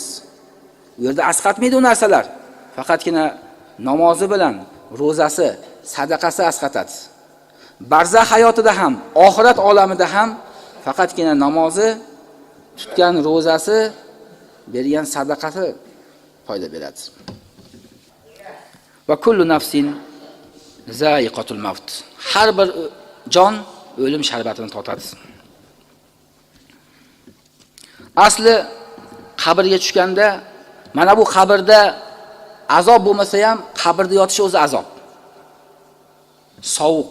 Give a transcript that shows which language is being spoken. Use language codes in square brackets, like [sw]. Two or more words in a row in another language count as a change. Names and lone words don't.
[uz] U yerda asqatmaydi u narsalar. Faqatgina namozi bilan ro'zasi, sadaqasi asqatadi. Barzax hayotida ham, oxirat olamida ham faqatgina namozi, tutgan ro'zasi, bergan sadaqasi foyda beradi. [ar] وكل نفس ذائقة الموت. [uz] Har bir jon o'lim sharbatini totadi. Asli qabrga tushganda, mana bu qabrda azob bo'lmasa ham, qabrda yotish o'zi azob. Sovuq.